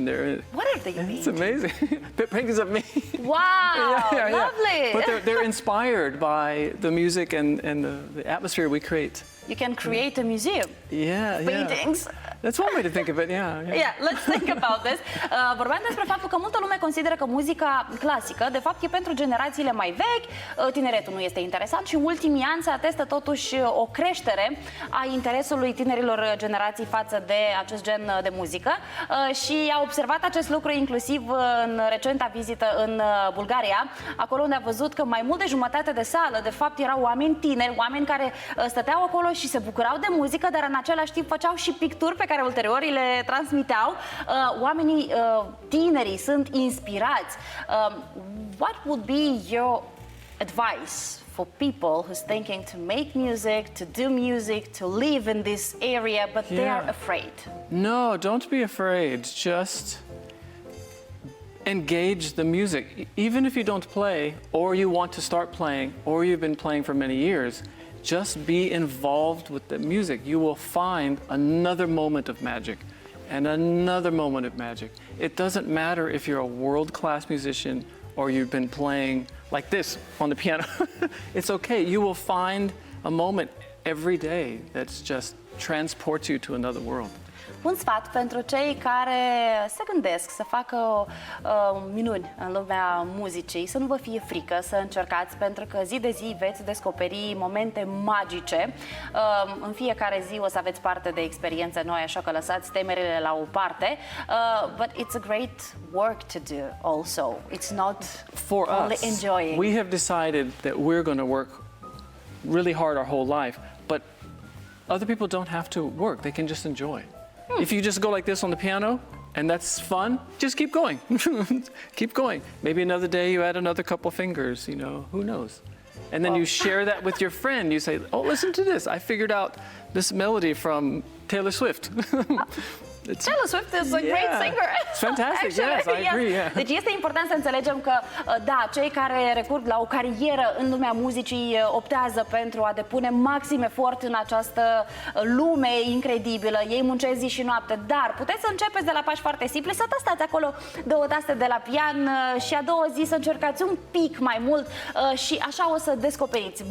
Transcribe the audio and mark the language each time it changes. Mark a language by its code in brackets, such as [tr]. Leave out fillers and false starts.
[en] And what are they painting? It's amazing. Paintings of me. Wow, lovely. But they're inspired by the music and the atmosphere we create. You can create a museum. Paintings. That's one way to think of it, Yeah, let's think about this. [ro] Vorbeam despre faptul că multă lume consideră că muzica clasică, de fapt, e pentru generațiile mai vechi, tineretul nu este interesant și în ultimii ani se atestă totuși o creștere a interesului tinerilor generații față de acest gen de muzică și a observat acest lucru inclusiv în recenta vizită în Bulgaria, acolo unde a văzut că mai mult de jumătate de sală, de fapt, erau oameni tineri, oameni care stăteau acolo și se bucurau de muzică, dar în același timp făceau și picturi pe care ulterior le transmiteau. Oamenii tinerii sunt inspirați. [en] What would be your advice for people who's thinking to make music, to do music, to live in this area, but they are afraid? No, don't be afraid. Just engage the music. Even if you don't play, or you want to start playing, or you've been playing for many years, just be involved with the music. You will find another moment of magic and another moment of magic. It doesn't matter if you're a world-class musician or you've been playing like this on the piano. It's okay. You will find a moment every day that's just transports you to another world. [ro] Un sfat pentru cei care se gândesc să facă minuni în lumea muzicii, să nu vă fie frică, să încercați, pentru că zi de zi veți descoperi momente magice. În fiecare zi o să aveți parte de experiențe noi, așa că lăsați temerile la o parte. [en] But it's a great work to do also. It's not For only us, enjoying. we have decided that we're going to work really hard our whole life, but other people don't have to work. They can just enjoy. If you just go like this on the piano and that's fun, just keep going. Keep going. Maybe another day you add another couple fingers, you know, who knows? And then you share that with your friend. You say, oh, listen to this. I figured out this melody from Taylor Swift. Taylor Swift is a great singer. It's fantastic. Yes, I agree. Yeah. [ro] Deci este important să înțelegem că, da, cei care recurg la o carieră în lumea muzicii optează pentru a depune maxim efort în această lume incredibilă. Ei muncesc zi și noapte, dar puteți să începeți de la pași foarte simpli, să testați acolo 2 taste de la pian și a doua zi să încercați un pic mai mult și așa o să descoperiți.